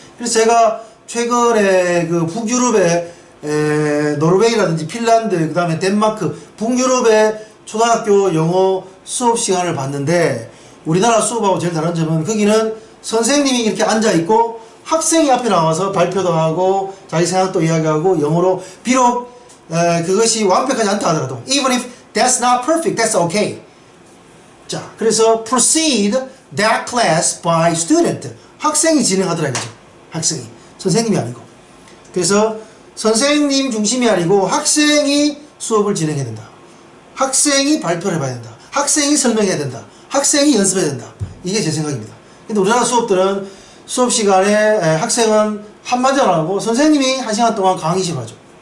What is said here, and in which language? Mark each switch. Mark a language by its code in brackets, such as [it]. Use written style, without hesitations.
[ko] 그래서 제가 최근에 그 북유럽의 노르웨이라든지 핀란드, 그 다음에 덴마크, 북유럽의 초등학교 영어 수업 시간을 봤는데 우리나라 수업하고 제일 다른 점은 거기는 선생님이 이렇게 앉아있고 학생이 앞에 나와서 발표도 하고 자기 생각도 이야기하고 영어로 비록 그것이 완벽하지 않다 하더라도 [en] even if that's not perfect, that's okay. [ko] 자, 그래서 [en] proceed that class by student. [ko] 학생이 진행하더라 이거죠. 학생이. 선생님이 아니고. 그래서 선생님 중심이 아니고 학생이 수업을 진행해야 된다. 학생이 발표를 해봐야 된다. 학생이 설명해야 된다. 학생이 연습해야 된다. 이게 제 생각입니다. 근데 우리나라 수업들은 수업 시간에 학생은 한마디 안 하고 선생님이 1시간 동안 강의실 하죠.